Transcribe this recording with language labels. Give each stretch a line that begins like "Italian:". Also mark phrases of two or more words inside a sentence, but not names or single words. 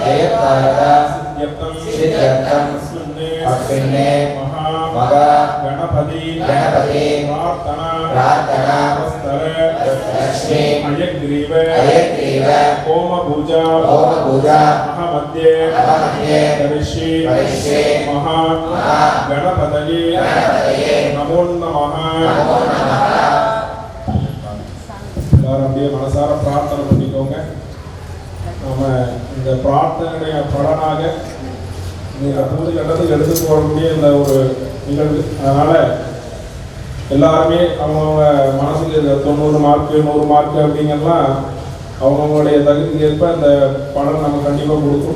Sanskrit: सिद्ध्यर्थं अस्मिन्ने महा गणपति प्रार्थना अयग्रीव होम पूजा महामध्ये करिष्ये महा गणपतये नमो नमः
Tamil: எல்லாரும் அப்படியே மனசார பிரார்த்தனை பண்ணிக்கோங்க. நம்ம இந்த பிரார்த்தனையுடைய பலனாக நீங்கள் பூஜை கட்டத்துக்கு எடுத்து போகக்கூடிய இந்த ஒரு நிகழ்வு. அதனால் எல்லாருமே அவங்கவுங்க மனசுக்கு 90 மார்க்கு 100 மார்க்கு அப்படிங்கலாம் அவங்கவுங்களுடைய தகுதிக்கு ஏற்ப இந்த பலன் நம்ம கண்டிப்பாக கொடுக்கும்.